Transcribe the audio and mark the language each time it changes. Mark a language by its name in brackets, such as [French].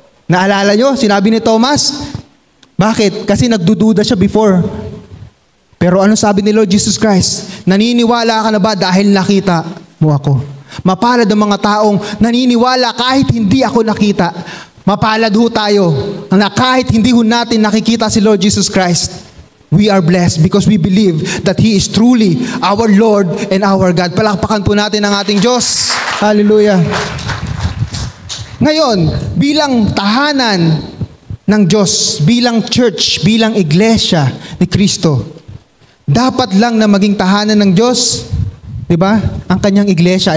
[Filipino] Naalala nyo, sinabi ni Tomas? Bakit? Kasi nagdududa siya before. Pero ano sabi ni Lord Jesus Christ? Naniniwala ka na ba dahil nakita mo ako? Mapalad ang mga taong naniniwala kahit hindi ako nakita. Mapalad ho tayo na kahit hindi ho natin nakikita si Lord Jesus Christ. [English] We are blessed because we believe that He is truly our Lord and our God. [Filipino] Palakpakan po natin ang ating Diyos. Hallelujah. Ngayon, bilang tahanan ng Diyos, bilang church, bilang iglesia ni Kristo, dapat lang na maging tahanan ng Diyos, di ba? Ang kanyang iglesia.